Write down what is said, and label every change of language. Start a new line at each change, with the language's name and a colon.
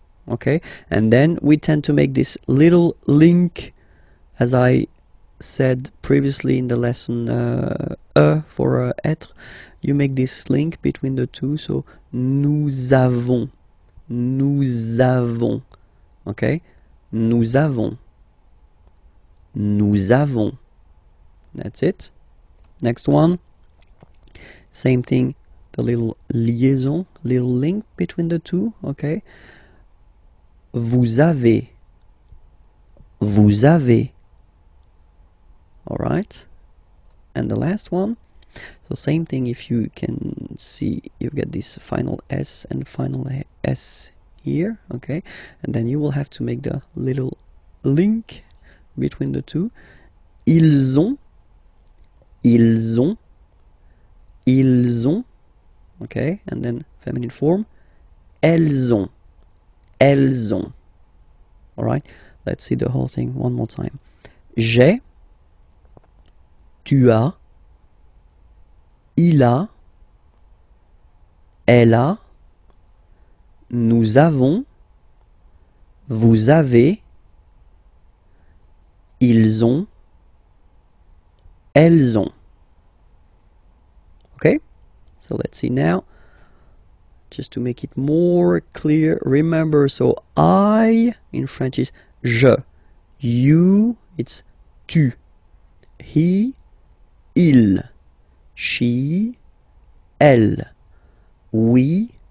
English: Okay, and then we tend to make this little link, as I said previously in the lesson, for être, you make this link between the two, so
French: nous avons, nous avons. Okay, nous avons, nous avons.
English: That's it. Next one, same thing, the little liaison, little link between the two.
French: Okay, vous avez, vous avez.
English: All right, and the last one, so same thing. If you can see, you've got this final s and final s here. Okay, and then you will have to make the little link between the two.
French: Ils ont, ils ont, ils ont. Okay,
English: and then feminine form,
French: elles ont, elles ont.
English: All right, let's see the whole thing one more time.
French: J'ai, tu as, il a, elle a, nous avons, vous avez, ils ont, elles ont.
English: Okay, so let's see now, just to make it more clear. Remember, so I in French is je, you it's tu, he, il, she, elle, we,